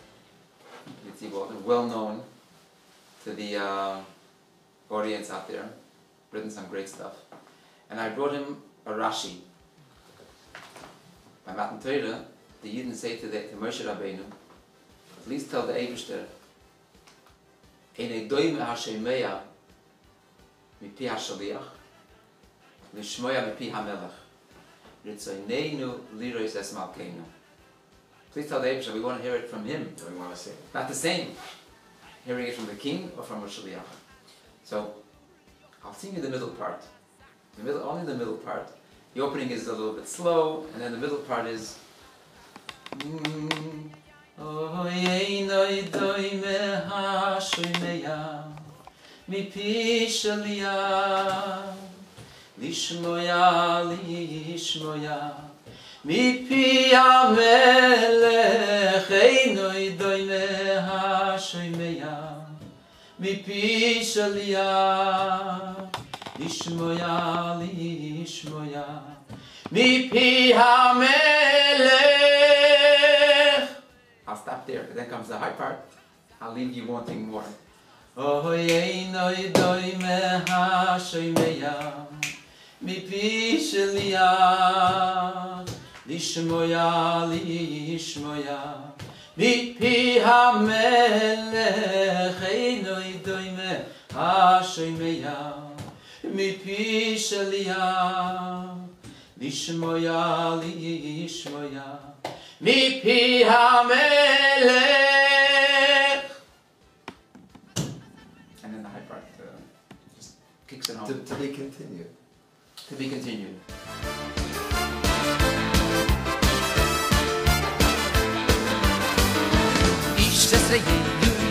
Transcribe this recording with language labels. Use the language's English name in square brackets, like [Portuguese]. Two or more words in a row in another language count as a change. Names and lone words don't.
[English] Well known to the audience out there, written some great stuff. And I brought him a Rashi. By [Hebrew] מתן תורה, [English] the Yidden say to Moshe Rabbeinu, please tell the Eibishter, [Hebrew] אינו דומה השומע מפי השליח לשומע מפי המלך רצוננו לראות את מלכנו. [English] Please tell the Eibishter, we want to hear it from him. We want to see it. Not the same, hearing it from the king or from a shaliach. So, I'll sing you the middle part. Only the middle part. The opening is a little bit slow, and then the middle part is. [Hebrew] מפי המלך אינו דומה השומע מפי שליח לשומע לשומע מפי המלך. [English] I'll stop there, then comes the high part. I'll leave you wanting more. [Hebrew] אוי אינו דומה השומע מפי שליח לשומע לשומע מפי המלך אינו דומה השומע מפי שליח לשומע לשומע מפי המלך. [English] And then the high part just kicks it home. To be continued. To be continued. Tishrei